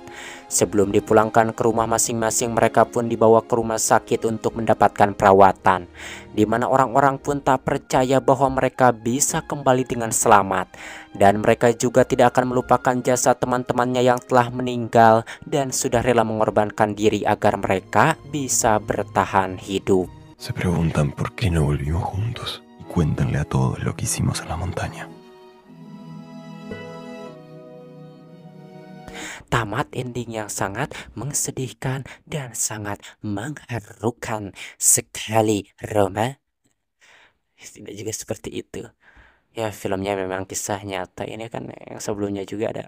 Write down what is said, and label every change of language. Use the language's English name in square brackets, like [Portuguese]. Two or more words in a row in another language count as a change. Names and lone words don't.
[Indonesian] Sebelum dipulangkan ke rumah masing-masing, mereka pun dibawa ke rumah sakit untuk mendapatkan perawatan. Di mana orang-orang pun tak percaya bahwa mereka bisa kembali dengan selamat. Dan mereka juga tidak akan melupakan jasa teman-temannya yang telah meninggal dan sudah rela mengorbankan diri agar mereka bisa bertahan hidup. [Spanish] Se preguntan por qué no volvimos juntos y cuéntenle a todos lo que hicimos en la montaña. [Indonesian] Tamat ending yang sangat mengsedihkan dan sangat mengharukan sekali, Roma. Tidak juga seperti itu. Ya, filmnya memang kisah nyata. Ini kan yang sebelumnya juga ada.